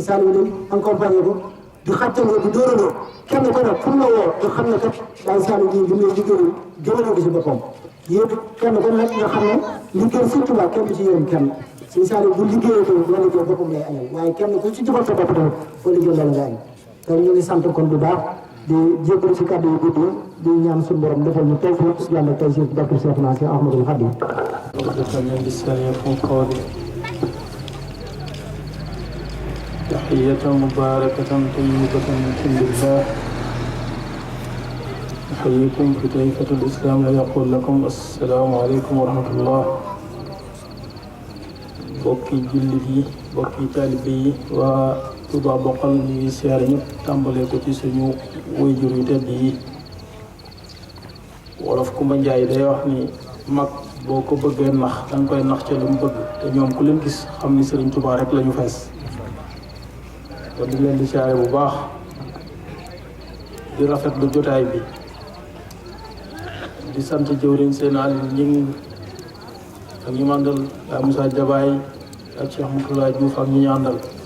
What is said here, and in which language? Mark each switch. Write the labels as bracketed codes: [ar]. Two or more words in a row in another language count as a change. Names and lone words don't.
[wo] Saliou lay accompagné ko di xàccandoo di dóorandoo kenn ku ne fu mu la woo nga xam ne kat daal Saliou bii bu ñu liggéeyul jëmale ko si boppam yéen kenn ku ne nga xam ne liggéey Serigne Touba kenn du ci yërëm kenn Serigne Saliou bu liggéeyee ko la liggéey boppam lay añal waaye kenn ku ci jëfal sa bopp tamit foo liggéey loolu nga añ te ñu ngi sant kon bu baax di jégalu si kàddu yu gudd di ñaan suñu borom defal ñu tawfiq yàlla tey si barke Cheikh Nassir Ahmadul Khadim [ar] تحية مباركة طيبة من عند الله أحييكم في طريقة الإسلام يقول لكم السلام عليكم ورحمة الله [wo] bokki jullit yi bokki taalibe yi waa Touba Bokhol ñu ngi siyaare ñëpp tàmbalee ko ci suñu waajur yu tedd yi. wolof Kumba Njaay day wax ni mag boo ko bëggee nax danga koy nax ca lu mu bëgg te ñoom ku leen gis xam ni Sëriñ Touba rek la ñu fees kon di leen di siyaare bu baax di rafetlu jotaay bi di sant jëwriñ seen Aliou Ñing ak ñu àndal ak Moussa Jabaay ak Cheikh Moutalla Diouf ak ñi ñu àndal